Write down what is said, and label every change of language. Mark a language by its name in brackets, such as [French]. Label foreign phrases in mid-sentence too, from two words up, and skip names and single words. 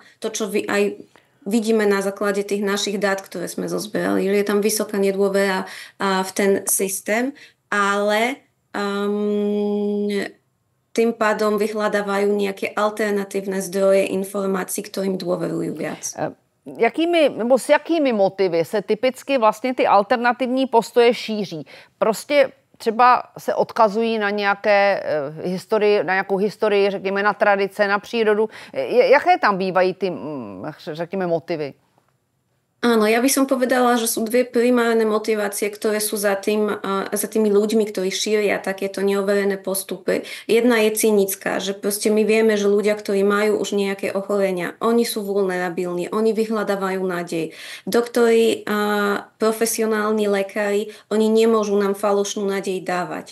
[Slovak] To, čo aj vidíme na základe tých našich dát, ktoré sme zozbierali, že je tam vysoká nedôvera v ten systém, ale tým pádom vyhľadávajú nejaké alternatívne zdroje informácií, ktorým dôverujú viac. [Czech] S jakými motivy se typicky vlastně ty alternativní postoje šíří? Prostě třeba se odkazují na nějakou historii, řekněme na tradice, na přírodu. Jaké tam bývají ty, řekněme, motivy? [Slovak] Áno, ja by som povedala, že sú dve primárne motivácie, ktoré sú za tými ľuďmi, ktorí šíria takéto neoverené postupy. Jedna je cynická, že proste my vieme, že ľudia, ktorí majú už nejaké ochorenia, oni sú vulnerabilní, oni vyhľadávajú nádej. Doktori a profesionálni lekári, oni nemôžu nám falošnú nádej dávať.